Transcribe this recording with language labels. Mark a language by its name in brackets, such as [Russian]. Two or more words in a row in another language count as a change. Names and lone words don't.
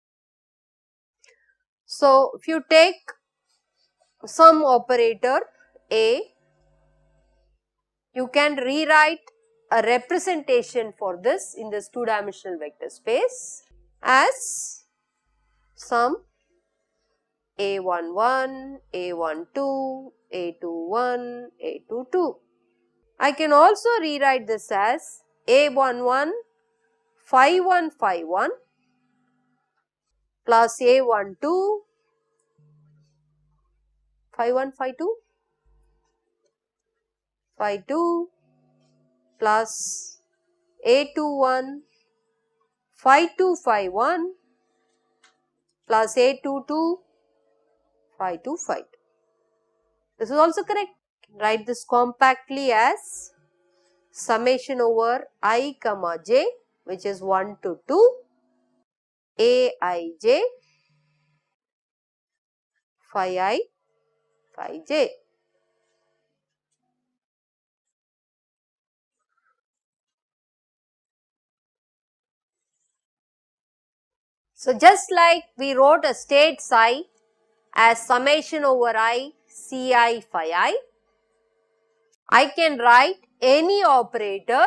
[English] So, if you take some operator A, you can rewrite a representation for this in this 2-dimensional vector space as some A11, A12, A21, A22. I can also rewrite this as A11, phi 1, phi 1 plus A12, phi 1, phi 2, phi 2 plus A21, phi 2, phi 1 plus A22, phi 2, phi 2. This is also correct. Write this compactly as summation over I comma j, which is 1 to 2, Aij, phi I, phi j. So, just like we wrote a state psi as summation over I Ci phi I can write any operator.